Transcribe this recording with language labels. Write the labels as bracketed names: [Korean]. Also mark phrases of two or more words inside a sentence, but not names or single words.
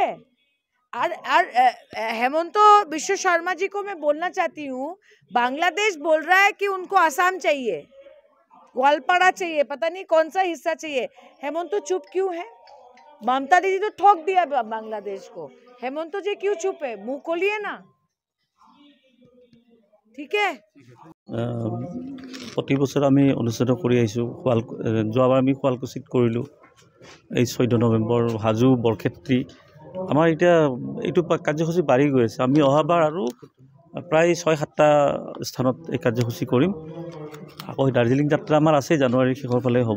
[Hindi] और हेमंत बिश्व शर्मा जी को मैं बोलना चाहती हूँ, बांग्लादेश बोल रहा है कि उनको आसाम चाहिए, ग्वालपाड़ा चाहिए, पता नहीं कौन सा हिस्सा चाहिए। हेमंत चुप क्यों है? ममता दीदी तो ठोक दिया बांग्लादेश को, हेमंत जी क्यों चुप है? मुंह खोलिए ना। ठीक है। [Assamese] प्रति बছৰ আমি অনুষ্ঠিত কৰি আহিছোঁ। যোৱাবাৰ আমি শুৱালকুছিত কৰিলোঁ, এই 14 নৱেম্বৰ হাজো বৰক্ষেত্ৰী। আমাৰ এতিয়া এইটো কাৰ্যসূচী বাঢ়ি গৈ আছে। আমি অহাবাৰ আৰু প্ৰায় 6-7টা স্থানত এই কাৰ্যসূচী কৰিম। আকৌ দাৰ্জিলিং যাত্ৰা আমাৰ আছে, জানুৱাৰীৰ শেষৰ ফালে হ'ব।